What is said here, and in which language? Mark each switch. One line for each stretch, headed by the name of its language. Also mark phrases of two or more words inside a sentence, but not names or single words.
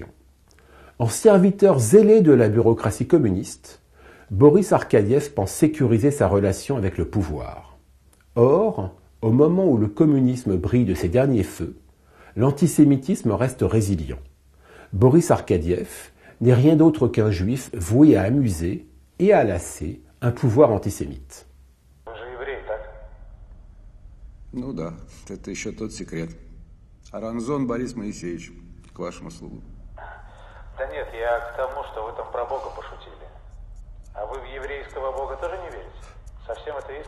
French: En serviteur zélé de la bureaucratie communiste, Boris Arkadiev pense sécuriser sa relation avec le pouvoir. Or, au moment où le communisme brille de ses derniers feux, l'antisémitisme reste résilient. Boris Arkadiev n'est rien d'autre qu'un juif voué à amuser et à lasser un pouvoir antisémite.
Russian: Ну да, это еще тот секрет. Аранзон Борис Моисеевич, к вашим услугам. Да нет, я к тому, что вы там про Бога пошутили. А вы в еврейского Бога тоже не верите? Совсем атеист?